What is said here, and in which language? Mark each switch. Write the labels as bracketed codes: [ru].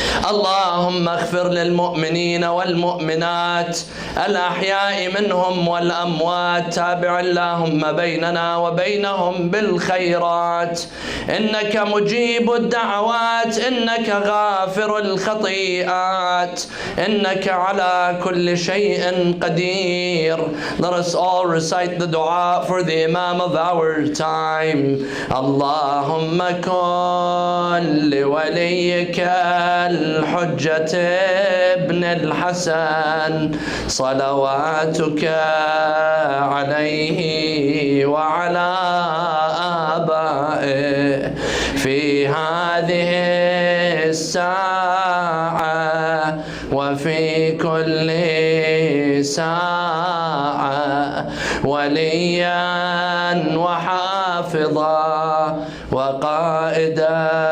[ar] اللهم اغفر للمؤمنين والمؤمنات الأحياء منهم والأموات. تابع اللهم بيننا وبينهم بالخيرات. إنك مجيب الدعوات، إنك غافر الخطيئات، إنك على كل شيء قدير. [en] Let us all recite the dua for the Imam of our time. [ar] اللهم كن لوليك الحجة ابن الحسن صلواتك عليه وعلى آبائه في هذه الساعة وفي كل ساعة وليا وحافظا وقائدا